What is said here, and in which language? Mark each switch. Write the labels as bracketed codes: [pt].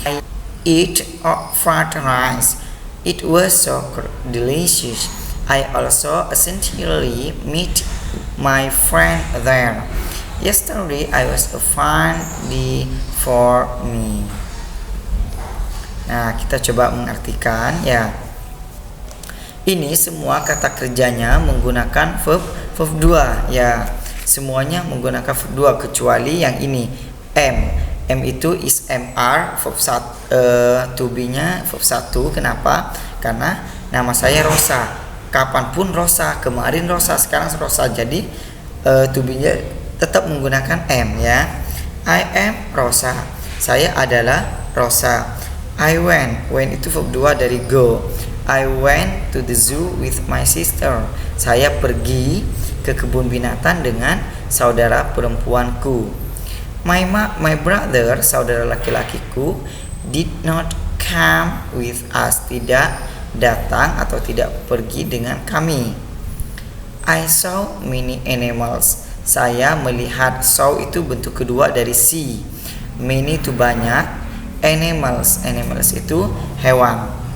[en] I ate fried rice. It was so delicious. I also essentially meet my friend there. Yesterday I was a fun day for me. [id] Nah, kita coba mengartikan, ya. Ini semua kata kerjanya menggunakan verb 2, ya. Semuanya menggunakan verb 2 kecuali yang ini M itu is MR verb 1, to be-nya verb 1. Kenapa? Karena nama saya Rosa. Kapanpun Rosa, kemarin Rosa, sekarang Rosa. Jadi to be-nya tetap menggunakan M, ya. [en] I am Rosa. [id] Saya adalah Rosa. [en] I went itu verb 2 dari go. I went to the zoo with my sister. [id] Saya pergi ke kebun binatang dengan saudara perempuanku. [en] My brother, [id] saudara laki-lakiku, [en] did not come with us. [id] Tidak datang atau tidak pergi dengan kami. [en] I saw many animals. [id] Saya melihat, saw itu bentuk kedua dari see. Many itu banyak, animals itu hewan.